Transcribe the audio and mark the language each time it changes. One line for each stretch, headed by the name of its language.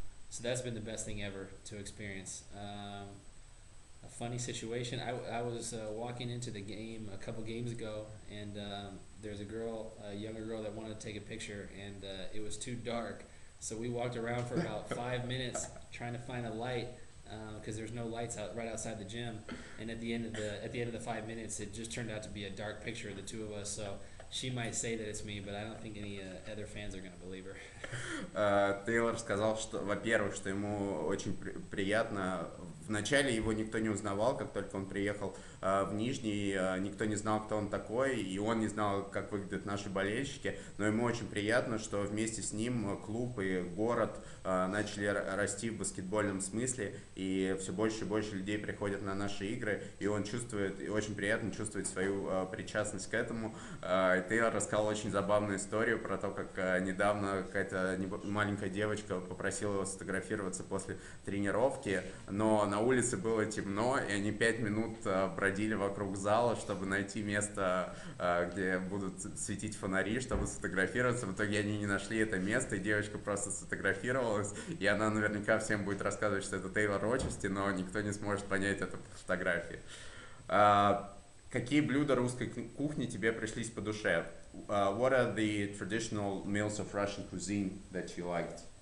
English: So that's been the best thing ever to experience. A funny situation, I was walking into the game a couple games ago, and there's a younger girl that wanted to take a picture, and it was too dark, so we walked around for about 5 minutes trying to find a light, because there's no lights right outside the gym, and at the end of the 5 minutes it just turned out to be a dark picture of the two of us. So she might say that it's me, but I don't think any other fans are going to believe her.
Russian: Тейлор сказал, что, во-первых, что ему очень приятно. Вначале его никто не узнавал, как только он приехал в Нижний, никто не знал, кто он такой, и он не знал, как выглядят наши болельщики, но ему очень приятно, что вместе с ним клуб и город начали расти в баскетбольном смысле, и все больше и больше людей приходят на наши игры, и он чувствует, и очень приятно чувствовать свою причастность к этому. Тейлор рассказал очень забавную историю про то, как недавно какая-то маленькая девочка попросила его сфотографироваться после тренировки, но на улице было темно, и они 5 минут бродили вокруг зала, чтобы найти место, где будут светить фонари, чтобы сфотографироваться. В итоге они не нашли это место, и девочка просто сфотографировалась, и она наверняка всем будет рассказывать, что это Тейлор Рочести, но никто не сможет понять это по фотографии. Какие блюда русской кухни тебе пришлись по душе?
English: What are the traditional meals of Russian cuisine that you liked?